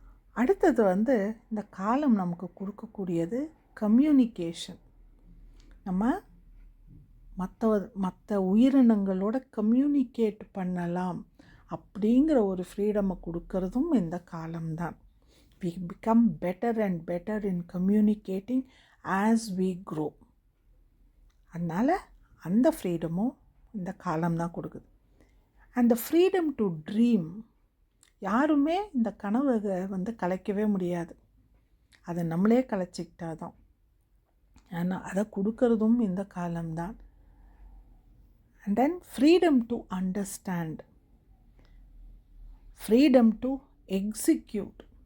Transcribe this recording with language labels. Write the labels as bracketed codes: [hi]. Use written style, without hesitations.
[ta] அடுத்தது இந்த காலம் நமக்கு கொடுக்கக்கூடியது கம்யூனிகேஷன். நம்ம மற்ற உயிரினங்களோட கம்யூனிகேட் பண்ணலாம் அப்படிங்கிற ஒரு ஃப்ரீடமை கொடுக்கறதும் இந்த காலம்தான். [en] we become better and better in communicating as we grow. [ta] அதனால் அந்த ஃப்ரீடமும் இந்த காலம்தான் கொடுக்குது. அந்த [en] freedom to dream, [ta] யாருமே இந்த கனவை கலைக்கவே முடியாது, அதை நம்மளே கலைச்சிக்கிட்டாதான். ஆனால் அதை கொடுக்கறதும் இந்த காலம்தான். [en] And then freedom to understand, freedom to execute.